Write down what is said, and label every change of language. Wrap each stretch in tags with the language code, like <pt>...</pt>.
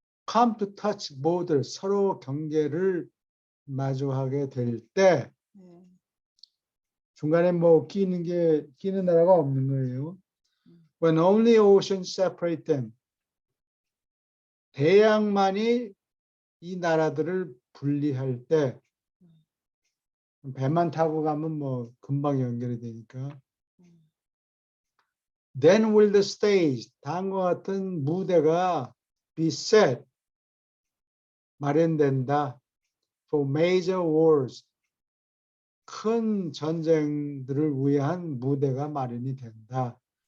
<en>come to touch border,</en> <ko>서로 경계를 마주하게 될 때 중간에 뭐 끼는 나라가 없는 거예요.</ko> <en>When only ocean separate them,</en> <ko>대양만이 이 나라들을 분리할 때, 배만 타고 가면 뭐 금방 연결이 되니까.</ko> <en>Then will the stage,</en> <ko>다음과 같은 무대가</ko> <en>be set,</en> <ko>마련된다.</ko> <en>For major wars,</en> <ko>큰 전쟁들을 위한 무대가 마련이 된다.</ko>